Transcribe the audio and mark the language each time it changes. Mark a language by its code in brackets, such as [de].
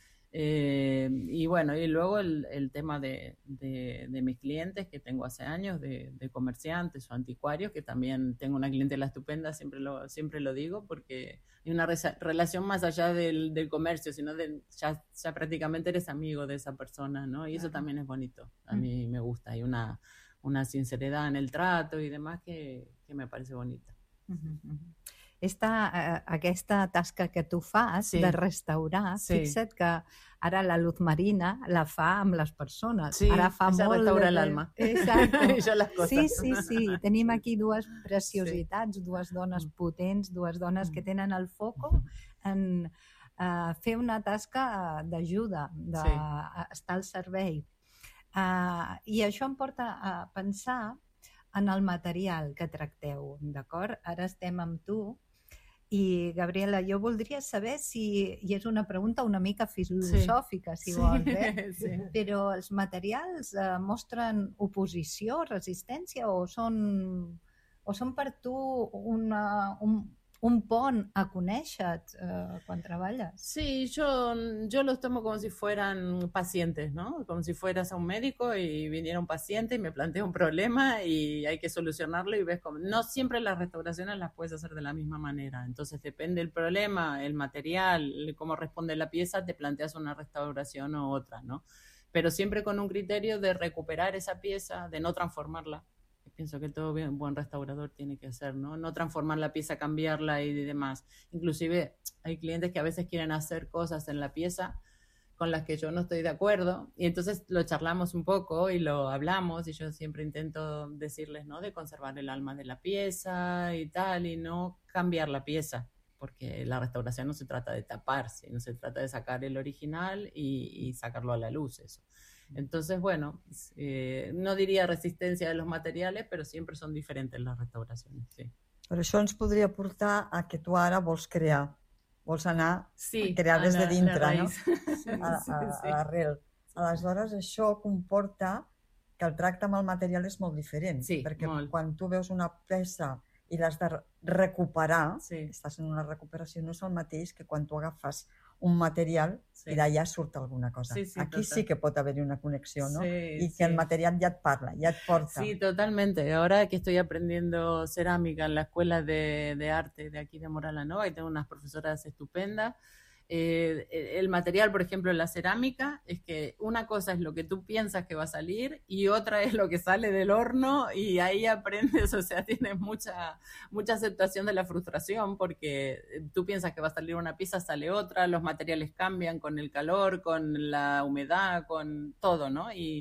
[es] Y bueno, y luego el tema de mis clientes que tengo hace años, de comerciantes o anticuarios, que también tengo una clientela estupenda, siempre lo digo, porque hay una relación más allá del comercio, sino de ya prácticamente eres amigo de esa persona, ¿no? Y claro, eso también es bonito, a mí me gusta, hay una sinceridad en el trato y demás que me parece bonita. [ca] Aquesta tasca que tu fas, sí, de restaurar, sí, fixa't que ara la Luz Marina la fa amb les persones. Sí, ara fa molt restaurar l'alma. Exacte. Sí, sí, sí. Tenim aquí dues preciositats, sí, dues dones potents, dues dones que tenen el foco en fer una tasca d'ajuda, d'estar al servei. I això em porta a pensar en el material que tracteu, d'acord? Ara estem amb tu i, Gabriela, jo voldria saber si, i és una pregunta una mica filosòfica, sí, si vols, eh? Sí. Però els materials mostren oposició, resistència, o són per tu un pont a conèixer quan treballes? [es] Sí, yo los tomo como si fueran pacientes, ¿no? Como si fueras a un médico y viniera un paciente y me plantea un problema y hay que solucionarlo y ves cómo. No siempre las restauraciones las puedes hacer de la misma manera. Entonces depende el problema, el material, cómo responde la pieza, te planteas una restauración o otra, ¿no? Pero siempre con un criterio de recuperar esa pieza, de no transformarla. Pienso que todo bien, buen restaurador tiene que hacer, ¿no? No transformar la pieza, cambiarla y demás. Inclusive hay clientes que a veces quieren hacer cosas en la pieza con las que yo no estoy de acuerdo y entonces lo charlamos un poco y lo hablamos y yo siempre intento decirles, ¿no? De conservar el alma de la pieza y tal y no cambiar la pieza, porque la restauración no se trata de taparse, no se trata de sacar el original y sacarlo a la luz, eso. Entonces, bueno, [ca] no diria resistència [es] de los materiales, [ca] però sempre són diferents les restauracions, sí. Però això ens podria portar a que tu ara vols crear, vols anar, sí, a crear des de dintre, la no? Sí, a l'arrel. Aleshores, això comporta que el tracte amb el material és molt diferent, sí, perquè molt. Quan tu veus una peça i l'has de recuperar, sí, estàs en una recuperació, no és el mateix que quan tu agafes un material, sí, i d'allà surt alguna cosa. Sí, sí, aquí total. Sí que pot haver-hi una connexió, no? Sí, i que sí, el material ja et parla, ja et porta. [es] Sí, totalmente. Ahora que estoy aprendiendo cerámica en la escuela de arte de aquí de Mora la Nova y tengo unas profesoras estupendas, el material, por ejemplo, la cerámica, es que una cosa es lo que tú piensas que va a salir y otra es lo que sale del horno y ahí aprendes, o sea, tienes mucha, mucha aceptación de la frustración porque tú piensas que va a salir una pieza, sale otra, los materiales cambian con el calor, con la humedad, con todo, ¿no?